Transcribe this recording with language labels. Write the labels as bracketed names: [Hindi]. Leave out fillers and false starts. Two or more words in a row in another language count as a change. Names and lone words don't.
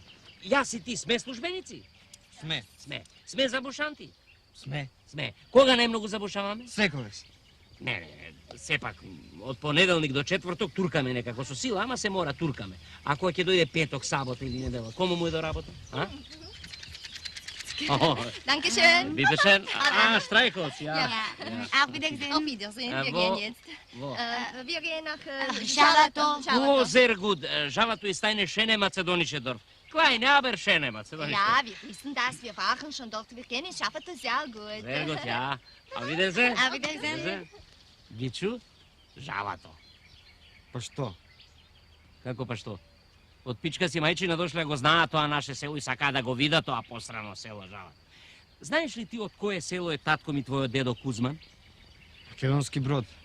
[Macedonian] Јас и ти сме службеници? Сме. Сме забушанти? Сме. Кога најмногу забушаваме? Секогаш. Не, сепак, од понеделник до четврток туркаме некако со сила, ама се мора туркаме. А кога ќе дојде петок, сабота или недела, кому му е до работа? [German] Dankeschön. Bitte schön. Streichholz, ja. Auf Wiedersehen. Auf Wiedersehen. Wir gehen jetzt. Wo? Wir gehen nach Шалато. О, sehr gut. Žavatu ist eine schöne mazedonische Dorf. Kleine, aber schöne mazedonische. Ja, wir wissen das. Wir waren schon dort. Wir kennen Schafatu sehr gut. Sehr gut, ja. Auf Wiedersehen. Auf Wiedersehen. [Macedonian] Гичу, Žavato. Па што? Како па што? Од пичка си мајчина дошле го знаат тоа наше село и сака да го видат тоа посрано село Жава. Знаеш ли ти од кое село е татко ми твојот дедо Кузман? Македонски Брод.